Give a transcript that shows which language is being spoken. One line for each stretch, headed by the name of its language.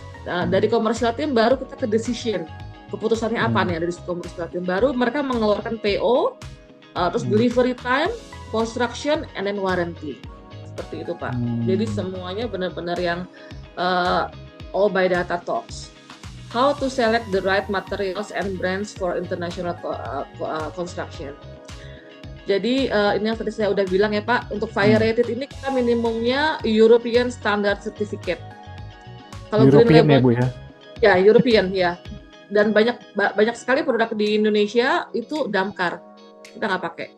Indonesian: Nah, dari
English: commercial team
Indonesian: baru kita ke decision, keputusannya apa nih dari commercial team, baru mereka mengeluarkan PO, terus
English: delivery time, construction, and then warranty,
Indonesian: seperti itu Pak. Jadi semuanya benar-benar yang
English: all by data talks. How to select the right materials and brands for international construction.
Indonesian: Jadi ini yang tadi saya udah bilang ya Pak, untuk fire rated ini kita minimumnya
English: European Standard Certificate.
Indonesian: Kalau
English: European green label,
Indonesian: ya Bu ya? Ya European ya. Dan banyak sekali produk di Indonesia itu Damkar. Kita nggak pakai.